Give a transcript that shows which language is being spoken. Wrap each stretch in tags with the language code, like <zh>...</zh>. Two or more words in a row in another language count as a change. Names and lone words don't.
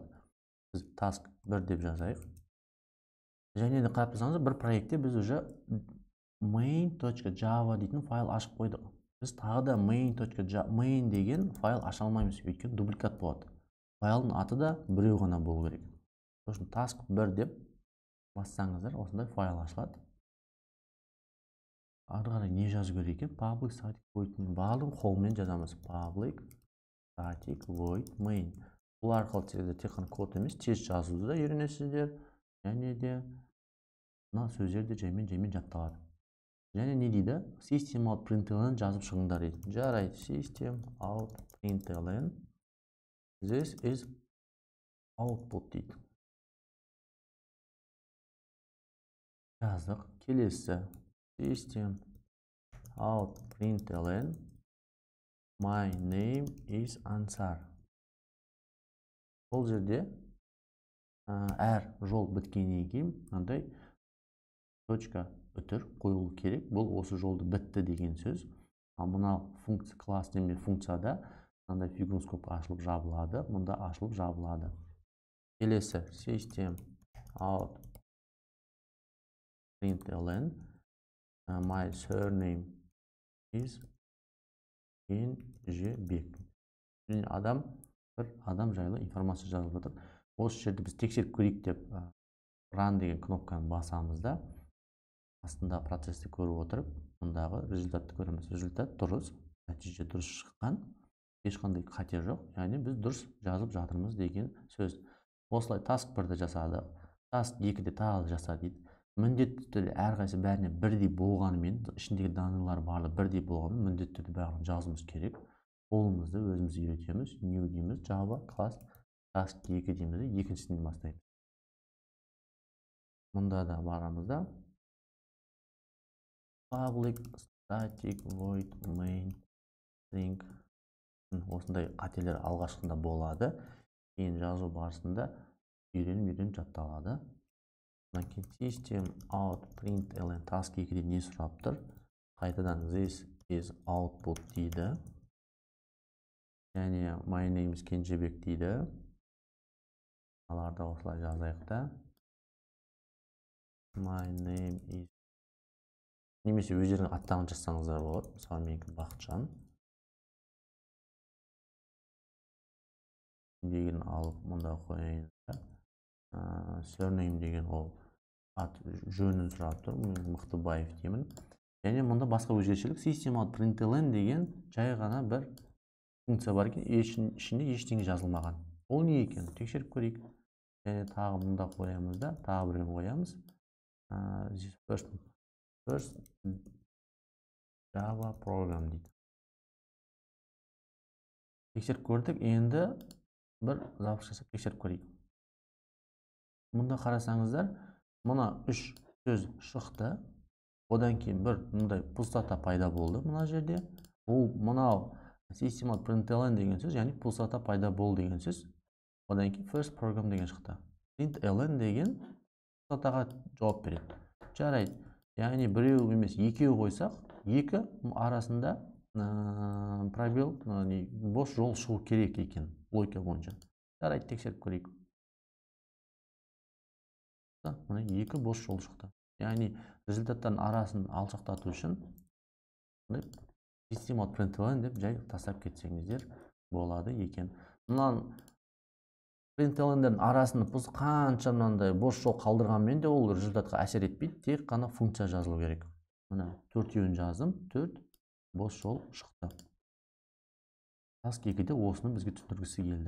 <kk>Біз task 1 деп жазайық. Және де қарап тұрсаңыздар, бір проектте біз уже main.java дейтін файл ашып қойдық. Біз тағы да main деген файл аша алмаймыз, өйткені дубликат болады. Файлдың аты да біреу ғана болу керек. Сосын task 1 деп бассаңыздар, осындай файл ашылады. Ары қарай не жазу керек екен?</kk> <en>Public static void main. Барлығын қолмен жазамыз. Public static void main.</en> <kk>Бұл арқылы сіздер тек қана код емес, тез жазуды да үйренесіздер. Және де мына сөздер де жаймен жатталады. Және не дейді?</kk> <en>System out println</en> <kk>жазып шығыңдар дейді. Жарайды,</kk> <en>system out println. This is output дейді.</en> <kk>Жаздық.</kk> <en>Келесі system out println my name is Ansar.</en> <kk>Бұл жерде әр жол біткеннен кейін мынандай точка үтір қойылу керек. Бұл осы жолды бітті деген сөз. Ал мына функция класс немесе функцияда мынандай фигуроскоп ашылып жабылады, мұнда ашылып жабылады.</kk> <en>Келесі system out println my surname is Kenjebek.</en> <kk>Бір адам жайлы информация жазылып жатыр. Осы жерде біз тексеріп көрейік деп run деген кнопканы басамыз да, астында процесті көріп отырып, мұндағы результатты көреміз. Результат дұрыс, нәтиже дұрыс шыққан, ешқандай қате жоқ, яғни біз дұрыс жазып жатырмыз деген сөз. Осылай task 1-ді жасады, task 2-де тағы жаса дейді. міндетті түрде әрқайсы бәріне бірдей болғанымен, ішіндегі данныйлар барлығы бірдей болғанымен, міндетті түрде барлығын жазуымыз керек. Қолымызды өзіміз үйретеміз. New дейміз, Java класс task 2 дейміз, екіншісінен бастаймыз. Мұнда да барамызда</kk> <en>public static void main string</en> <kk>осындай қателер алғашқында болады. Кейін жазу барысында үйреніп жатталады.</kk> <en>System out println</en> <kk>task 2'de не сұрап тұр? Қайтадан</kk> <en>this is output</en> <kk>дейді.</kk> <en>Және my name is Кенжебек дейді.</en> <kk>Аларда осылай жазайық та.</kk> <en>My name is</en> <kk>немесе өздеріңіз аттарын жазсаңыздар болады. Мысалы менікі Бақытжан. Деген алып мұнда қояйын. Surname деген ол ат жөнін сұрап тұр. Мықтыбаев деймін. Және мұнда басқа өзгешелік</kk> <en>System out println</en> <kk>деген жай ғана бір функция бар екен, ішінде ештеңе жазылмаған. Ол не екен? Тексеріп көрейік. Және тағы мұнда қоямыз да, тағы біреуін қоямыз.</kk> <en>First Java program дейді.</en> <kk>Тексеріп көрдік, енді бір запуск жасап тексеріп көрейік. Мұнда қарасаңыздар, мұна 3 сөз шықты. Одан кейін бір мұндай пустота пайда болды мұна жерде. Ол мұнау</kk> <en>System out println</en> <kk>деген сөз, яғни пустота пайда болды деген сөз. Одан кейін</kk> <en>first program</en> <kk>деген шықты. Println деген пустотаға жауап береді. Жарайды. Яғни біреу емес, екеу қойсақ, екі арасында пробел, бос жол шығу керек екен, логика бойынша. Жарайды, тексеріп көрейік. Мына екі бос жол шықты. Яғни результаттардың арасын алшақтату үшін</kk> <en>System out println</en> <kk>деп жай тастап кетсеңіздер болады екен. Мұнан println'дердің арасында қанша мынандай бос жол қалдырғанмен де ол результатқа әсер етпейді, тек қана функция жазылу керек. Мына 4-еуін жаздым, 4 бос жол шықты. Task 2'де осыны бізге түсіндіргісі келді.</kk>